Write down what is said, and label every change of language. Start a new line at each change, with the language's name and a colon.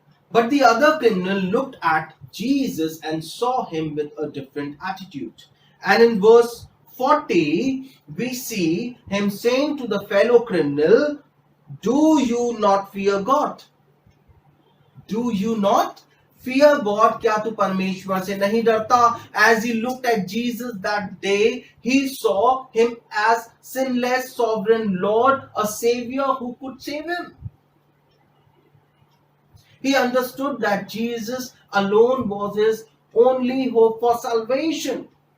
English: But the other criminal looked at Jesus and saw him with a different attitude. And in verse 40, we see him saying to the fellow criminal, "Do you not fear God? Do you not fear God?
Hindi: क्या तू परमेश्वर से नहीं डरता?"
English: As he looked at Jesus that day, he saw him as sinless, sovereign Lord, a Savior who could save him. He understood that Jesus alone was his only hope for salvation.